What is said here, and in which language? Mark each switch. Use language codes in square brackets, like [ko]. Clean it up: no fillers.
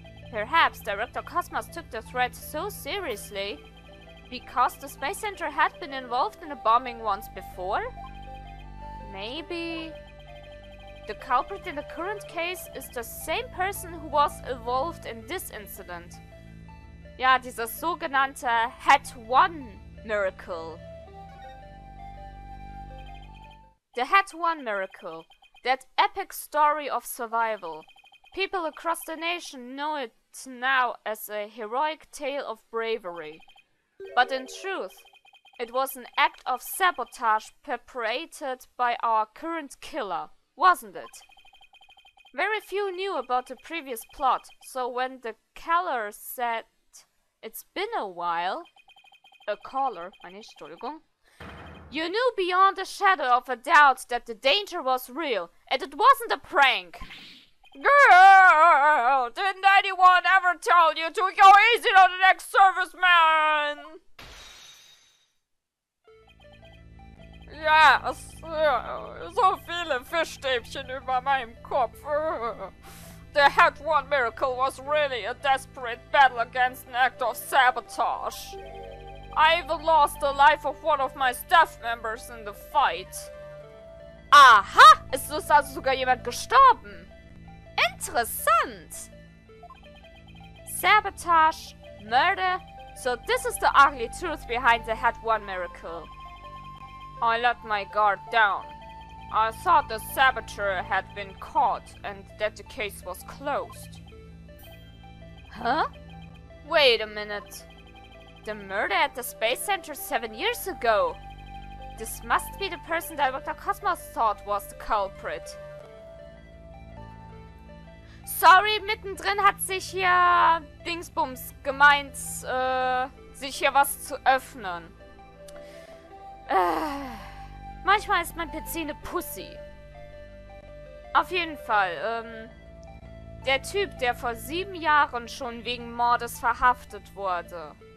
[en] Perhaps Director Cosmos took the threat so seriously because the Space Center had been involved in a bombing once before? Maybe the culprit in the current case is the same person who was involved in this incident. [de] Ja, dieses sogenannte HAT-1-Miracle. [en] The HAT-1 miracle. That epic story of survival. People across the nation know it now as a heroic tale of bravery. But in truth, it was an act of sabotage perpetrated by our current killer, wasn't it? Very few knew about the previous plot, so when the caller said it's been a while, [de] Entschuldigung, [en] you knew beyond a shadow of a doubt that the danger was real, and it wasn't a prank. Girl, didn't anyone ever tell you to go easy on the next serviceman? [de] Ja, so viele Fischstäbchen über meinem Kopf. [en] The HAT-1 miracle was really a desperate battle against an act of sabotage. I even lost the life of one of my staff members in the fight. Aha! [de] Es ist also sogar jemand gestorben. Interessant. Sabotage, murder. [en] So this is the ugly truth behind the HAT-1 miracle. I let my guard down. I thought the saboteur had been caught and that the case was closed. Huh? Wait a minute. The murder at the Space Center 7 years ago. This must be the person that Dr. Cosmos thought was the culprit. [de] Sorry, mittendrin hat sich hier Dingsbums gemeint, sich hier was zu öffnen. Manchmal ist mein PC eine Pussy. Auf jeden Fall, der Typ, der vor 7 Jahren schon wegen Mordes verhaftet wurde.